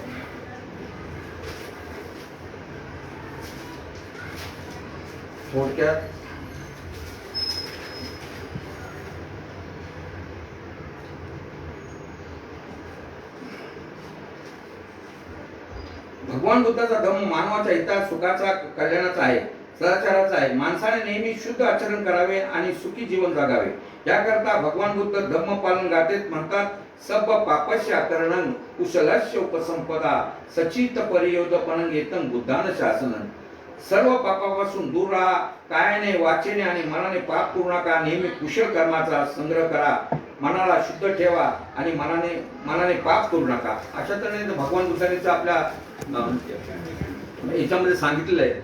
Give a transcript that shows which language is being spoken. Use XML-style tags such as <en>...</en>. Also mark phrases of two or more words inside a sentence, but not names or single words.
<mr>थोडक्यात भगवान बुद्धाचा धम्म मानवाच्या हिता, सुखाचा, कल्याणाचा आहे, सदाचाराचा आहे. माणसाने नेहमी शुद्ध आचरण करावे आणि सुखी जीवन जगावे. याकरता भगवान बुद्ध धम्म पालन गाथेत म्हणतात,</mr> <pi>सब पापस्य करणं कुशलस्य उपसंपदा सचित परियोदपणं येतं बुद्धान शासनं.</pi> <mr>सर्व पापापासून दूर राहा. कायाने, वाचेने आणि मनाने पाप करू नका. नेहमी कुशल कर्माचा संग्रह करा. मनाला शुद्ध ठेवा आणि मनाने पाप करू नका. अशा तऱ्हेने भगवान बुद्धांनी आपल्या याच्यामध्ये सांगितलेलं आहे.</mr>